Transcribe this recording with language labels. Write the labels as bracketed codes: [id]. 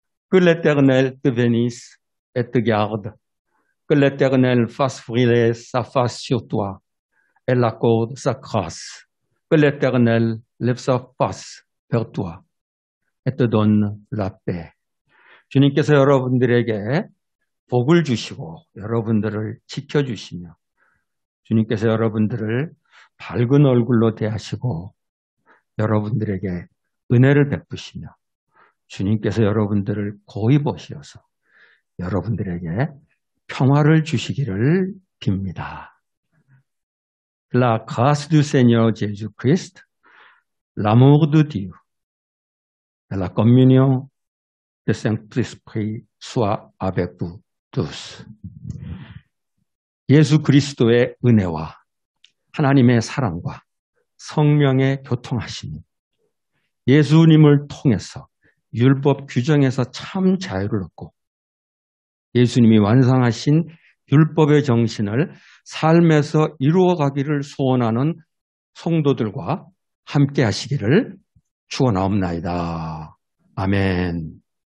[fr] Que l'Éternel te bénisse et te garde. Que l'Éternel fasse briller sa face sur toi et l'accorde sa grâce. Que l'Éternel lève sa face vers toi et te donne la paix. [ko] 주님께서 여러분들에게 복을 주시고 여러분들을 지켜주시며 주님께서 여러분들을 밝은 얼굴로 대하시고 여러분들에게 은혜를 베푸시며 주님께서 여러분들을 고이 보시어서 여러분들에게 평화를 주시기를 빕니다. [fr] La grâce du Seigneur Jésus-Christ, l'amour de Dieu et la communion du Saint-Esprit soit avec vous tous. [ko] 예수 그리스도의 은혜와 하나님의 사랑과 성령의 교통하심이 예수님을 통해서 율법 규정에서 참 자유를 얻고 예수님이 완성하신 율법의 정신을 삶에서 이루어가기를 소원하는 성도들과 함께 하시기를 축원하옵나이다. 아멘.